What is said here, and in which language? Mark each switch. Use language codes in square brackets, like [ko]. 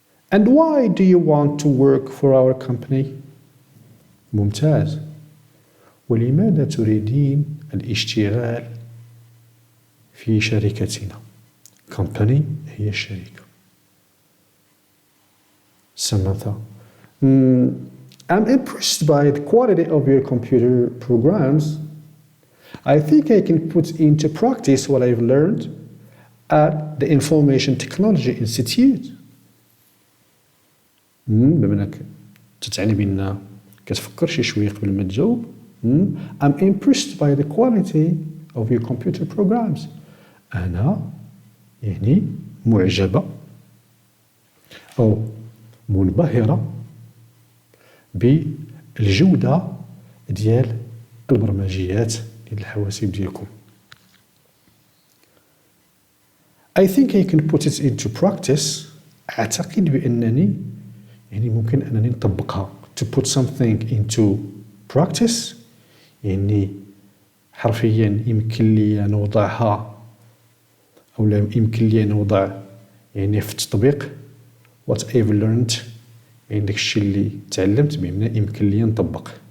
[en] And why do you want to work for our company? [ar] ممتاز. ولماذا تريدين الاشتغال في شركتنا؟ company هي الشركة. [en] Samantha: I'm impressed by the quality of your computer programs. I think I can put into practice what I've learned at the Information Technology Institute. [ar] بما انك تتعني بان كتفكر شي شويه قبل ما تجاوب. [en] I'm impressed by the quality of your computer programs. [ar] أنا يعني معجبة أو منبهرة بالجودة ديال البرمجيات ديال الحواسيب ديالكم. [en] I think I can put it into practice. [ar] أعتقد بأنني يعني ممكن أنني نطبقها. [en] To put something into practice [ar] يعني حرفيا يمكن لي نوضعها أو لا يمكن لي نوضع يعني في التطبيق. [en] whatever learned [ar] يعني داك الشيء اللي تعلمت بمعنى يمكن لي نطبق.